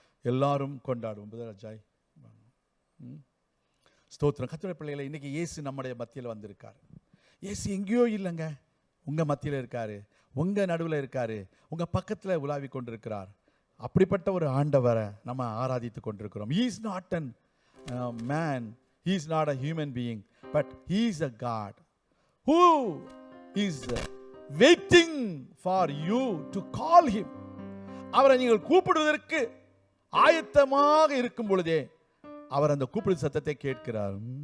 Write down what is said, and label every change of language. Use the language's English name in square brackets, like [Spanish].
[Tamil] எல்லாரும் கொண்டாடுவோம். ராஜாய் ஸ்தோத்திரம். கர்த்தருடைய பிள்ளைகளை, இன்னைக்கு இயேசு நம்முடைய மத்தியில் வந்திருக்காரு. இயேசு எங்கேயோ இல்லைங்க, உங்க மத்தியில் இருக்காரு, உங்க நடுவில் இருக்காரு, உங்க பக்கத்தில் உலாவி கொண்டிருக்கிறார். அப்படிப்பட்ட ஒரு ஆண்டவரை நம்ம ஆராதித்து கொண்டிருக்கிறோம். [English] He is not a man, he is not a human being, but he is a God who is waiting for you to call him. [Tamil] அவரை நீங்கள் கூப்பிடுவதற்கு ஆயத்தமாக இருக்கும் பொழுதே அவர் அந்த கூப்பிடு சத்தத்தை கேட்கிறார்.